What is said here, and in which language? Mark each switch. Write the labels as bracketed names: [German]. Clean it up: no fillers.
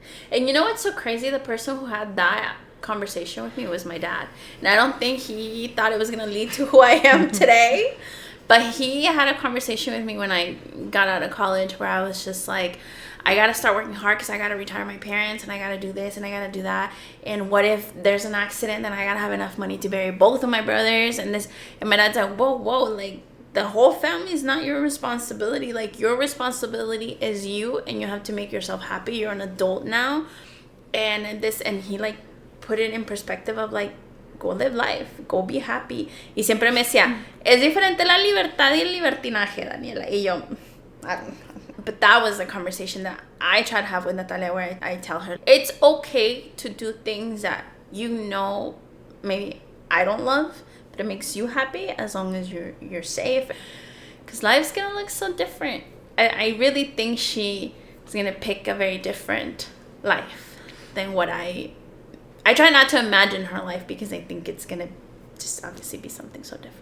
[English] and you know what's so crazy? The person who had that conversation with me was my dad, and I don't think he thought it was going to lead to who I am today, but he had a conversation with me when I got out of college where I was just like, I got to start working hard because I got to retire my parents, and I got to do this and I got to do that, and what if there's an accident, then I got to have enough money to bury both of my brothers, and my dad's like, whoa, like the whole family is not your responsibility. Like, your responsibility is you, and you have to make yourself happy. You're an adult now, and he like put it in perspective of like, go live life, go be happy. [Spanish] Y siempre me decía, es diferente la libertad y el libertinaje, Daniela. [English] Y yo, but that was the conversation that I try to have with Natalia, where I tell her, it's okay to do things that you know maybe I don't love, but it makes you happy as long as you're safe. Because life's going to look so different. I really think she is going to pick a very different life than what I try not to imagine her life, because I think it's going to just obviously be something so different.